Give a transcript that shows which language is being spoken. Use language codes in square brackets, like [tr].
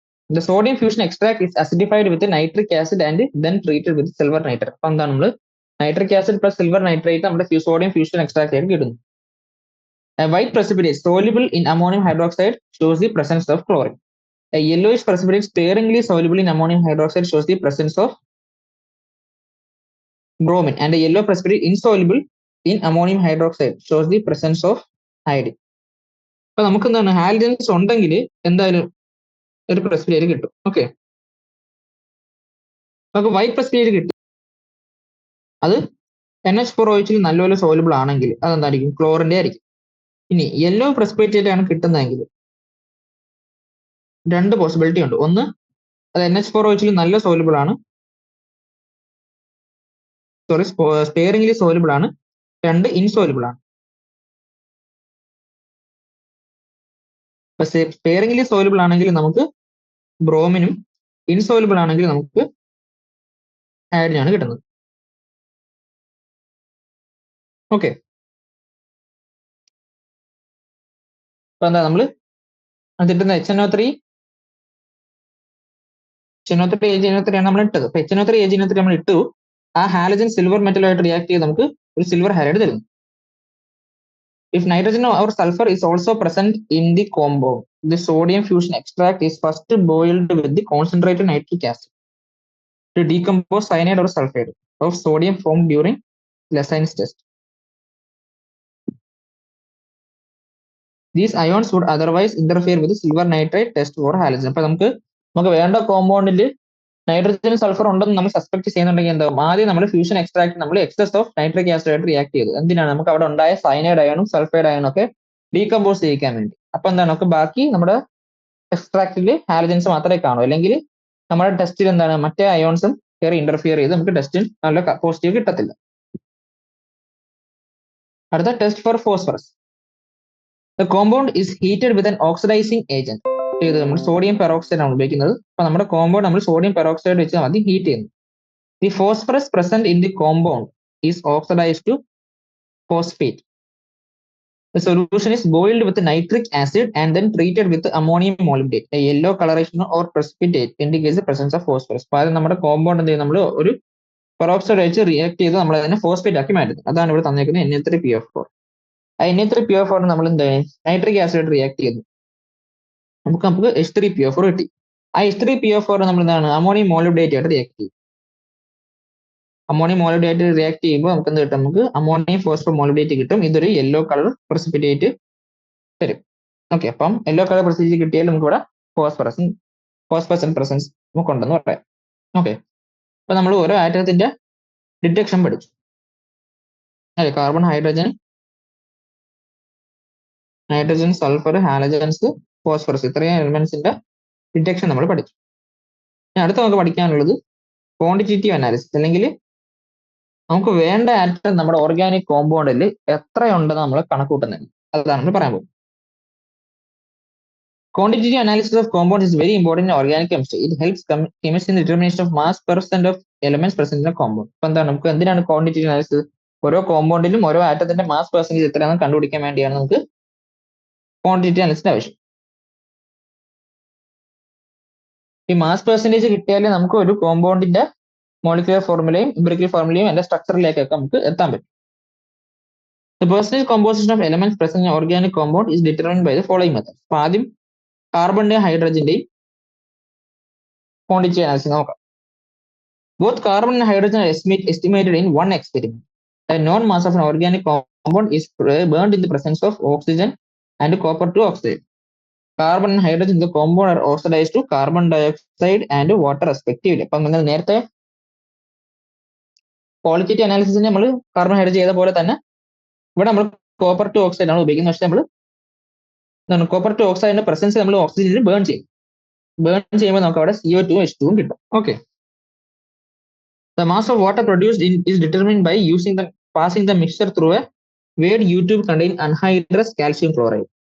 [en] The sodium fusion extract is acidified with nitric acid and then treated with silver nitrate. [ml] അപ്പൊ എന്താണ് നമ്മൾ nitric acid plus silver nitrate നമ്മുടെ sodium fusion extract ആയിട്ട് കിട്ടുന്നു. [en] A white precipitate soluble in ammonium hydroxide shows the presence of chlorine. A yellowish precipitate sparingly soluble in ammonium hydroxide shows the presence of bromine, and a yellow precipitate insoluble in ammonium hydroxide shows the presence of iodine. [ml] അപ്പൊ നമുക്ക് എന്താണ് halogens ഉണ്ടെങ്കിൽ എന്തായാലും ഒരു precipitate കിട്ടും. Okay, നമുക്ക് white precipitate കിട്ടി, അത് NH4OH നല്ലപോലെ സോലുബിൾ ആണെങ്കിൽ അതെന്തായിരിക്കും, ക്ലോറിന്റെ ആയിരിക്കും. ഇനി യെല്ലോ പ്രസിപ്പിറ്റേറ്റ് ആണ് കിട്ടുന്നതെങ്കിൽ രണ്ട് പോസിബിലിറ്റി ഉണ്ട്. ഒന്ന്, അത് NH4OH നല്ല സോലുബിൾ ആണ്, സോറി സ്പെയറിംഗ്ലി സോലുബിൾ ആണ്. രണ്ട്, ഇൻസോലുബിൾ ആണ്. സ്പെയറിംഗ്ലി സോലുബിൾ ആണെങ്കിൽ നമുക്ക് ബ്രോമിനും, ഇൻസോലുബിൾ ആണെങ്കിൽ നമുക്ക് അയഡിനാണ് കിട്ടുന്നത്. ഓക്കെ, അപ്പൊ എന്താ നമ്മൾ കിട്ടുന്ന HNO3 AgNO3 ആണ് നമ്മൾ ഇട്ടത്. അപ്പൊ HNO3 AgNO3 നമ്മൾ ഇട്ടു, ആ ഹാലജൻ സിൽവർ മെറ്റലുമായിട്ട് റിയാക്ട് ചെയ്ത് നമുക്ക് ഒരു സിൽവർ ഹാലൈഡ് തരുന്നു. [en] If nitrogen or sulfur is also present in the compound, the sodium fusion extract is first boiled with the concentrated nitric acid to decompose cyanide or sulfide of sodium formed during Lesson's test. These ions would otherwise interfere with the silver nitrate test for halogen. [ml] അപ്പൊ നമുക്ക് വേണ്ട കോമ്പൗണ്ടിൽ nitrogen sulphur ഉണ്ടെന്ന് നമ്മൾ suspect ചെയ്യുന്നുണ്ടെങ്കിൽ എന്താ, ആദ്യം നമ്മൾ ഫ്യൂഷൻ എക്സ്ട്രാക്ട് നമ്മൾ എക്സസ് ഓഫ് നൈട്രിക് ആസിഡ് ആയിട്ട് റിയാക്ട് ചെയ്തു. എന്തിനാണ്, നമുക്ക് അവിടെ ഉണ്ടായ സയനൈഡ് അയണും സൾഫൈഡ് അയണും ഒക്കെ ഡീകമ്പോസ് ചെയ്യിക്കാൻ വേണ്ടി. അപ്പൊ എന്താണ്, നമുക്ക് ബാക്കി നമ്മുടെ എക്സ്ട്രാക്റ്റിൽ ഹാലജൻസ് മാത്രമേ കാണൂ, അല്ലെങ്കിൽ നമ്മുടെ ടെസ്റ്റിൽ എന്താണ് മറ്റേ അയോൺസും കയറി ഇന്റർഫിയർ ചെയ്ത് നമുക്ക് ടെസ്റ്റിൽ നല്ല പോസിറ്റീവ് കിട്ടത്തില്ല. അടുത്ത test for phosphorus. [en] The compound is heated with an oxidizing agent. [ml] ഇത് നമ്മൾ സോഡിയം പെറോക്സൈഡ് ആണ് ഉപയോഗിക്കുന്നത്. അപ്പൊ നമ്മുടെ കോമ്പൗണ്ട് നമ്മൾ സോഡിയം പെറോക്സൈഡ് വെച്ച് ആദ്യം ഹീറ്റ് ചെയ്യുന്നു. [en] The phosphorus present in the compound is oxidized to phosphate. The solution is boiled with nitric acid and then treated with ammonium molybdate. A yellow coloration or precipitate indicates the presence of phosphorus. [ml] അപ്പൊ അത് നമ്മുടെ compound എന്ത് ചെയ്യും, നമ്മൾ ഒരു peroxide വെച്ച് react ചെയ്ത് നമ്മൾ അതിനെ ഫോസ്ഫേറ്റ് ആക്കി മാറ്റുന്നത്. അതാണ് ഇവിടെ തന്നിരിക്കുന്നത് Na3PO4. ആ Na3PO4 നമ്മൾ എന്ത് നൈട്രിക് ആസിഡ് റിയാക്ട് ചെയ്തു, നമുക്ക് H3PO4 കിട്ടി. ആ H3PO4 നമ്മൾ എന്താണ് അമോണിയം മോളിബ്ഡേറ്റ് ആയിട്ട് റിയാക്ട് ചെയ്യും. അമോണിയം മോളിബ്ഡേറ്റ് റിയാക്ട് ചെയ്യുമ്പോൾ നമുക്ക് എന്ത് കിട്ടും, നമുക്ക് അമോണിയം ഫോസ്ഫോ മോളിബ്ഡേറ്റ് കിട്ടും. ഇതൊരു യെല്ലോ കളർ പ്രസിപ്പിറ്റേറ്റ് തരും. ഓക്കെ, അപ്പം യെല്ലോ കളർ പ്രസിപ്പിറ്റേറ്റ് കിട്ടിയാൽ നമുക്ക് ഇവിടെ ഫോസ്ഫറസ് പ്രസൻസ് നമുക്ക് ഉണ്ടെന്ന് പറയാം. ഓക്കെ, അപ്പൊ നമ്മൾ ഓരോ ആറ്റത്തിന്റെ ഡിറ്റക്ഷൻ പഠിച്ചു അല്ലെ, carbon, nitrogen, sulphur, halogens, phosphorus, ഇത്രയും എലിമെന്റ്സിന്റെ ഡിറ്റക്ഷൻ നമ്മൾ പഠിച്ചു. അടുത്ത നമുക്ക് പഠിക്കാനുള്ളത് ക്വാണ്ടിറ്റേറ്റീവ് അനാലിസിസ്, അല്ലെങ്കിൽ നമുക്ക് വേണ്ട ആറ്റം നമ്മുടെ ഓർഗാനിക് കോമ്പൗണ്ടിൽ എത്രയുണ്ടെന്ന് നമ്മൾ കണക്കൂട്ടുന്നത്. അതാണ് നമ്മൾ പറയാൻ പോകുന്നത്. [en] Quantitative analysis of compounds is very important in organic chemistry. It helps chemists in the determination of mass % of elements present in a compound. [ml] അപ്പൊ എന്താണ്, നമുക്ക് എന്തിനാണ് ക്വാണ്ടിറ്റേറ്റീവ് അനാലിസിസ്? ഓരോ കോമ്പൗണ്ടിലും ഓരോ ആറ്റത്തിന്റെ മാസ് പെർസെന്റേജ് എത്രയാണെന്ന് കണ്ടുപിടിക്കാൻ വേണ്ടിയാണ് നമുക്ക് ക്വാണ്ടിറ്റേറ്റീവ് അനാലിസിന്റെ ആവശ്യം. ഈ മാസ് പെർസെന്റേജ് കിട്ടിയാലേ നമുക്ക് ഒരു കോമ്പൗണ്ടിന്റെ മോളിക്കുലർ ഫോർമുലയും എംപിരിക്കൽ ഫോർമുലയും അതിന്റെ സ്ട്രക്ചറിലേക്കൊക്കെ നമുക്ക് എത്താൻ പറ്റും. [en] The percentage composition of elements present in organic compound is determined by the following methods. [ml] അപ്പൊ ആദ്യം കാർബണിന്റെയും ഹൈഡ്രജന്റെയും ക്വാണ്ടിറ്റി അനാലിസിസ് നോക്കാം. [en] Both carbon and hydrogen are estimated in one experiment. A known mass of an organic compound is burned in the presence of oxygen and copper 2 oxide. Carbon and hydrogen in the compound are oxidized to carbon dioxide and water respectively. [ml] അപ്പം നിങ്ങൾ നേരത്തെ qualitative അനാലിസിസിന് നമ്മൾ carbon hydrogen ചെയ്ത പോലെ തന്നെ ഇവിടെ നമ്മൾ copper 2 oxide ആണ് ഉപയോഗിക്കുന്നത്. പക്ഷേ നമ്മൾ കോപ്പർ 2 ഓക്സൈഡിന്റെ പ്രസൻസ് നമ്മൾ ഓക്സിജനിൽ ബേൺ ചെയ്യും. ബേൺ ചെയ്യുമ്പോൾ നമുക്ക് അവിടെ CO2 H2 കിട്ടും. [en] Okay, the mass of water produced is determined by passing the mixture through a weighed U-tube containing anhydrous calcium chloride.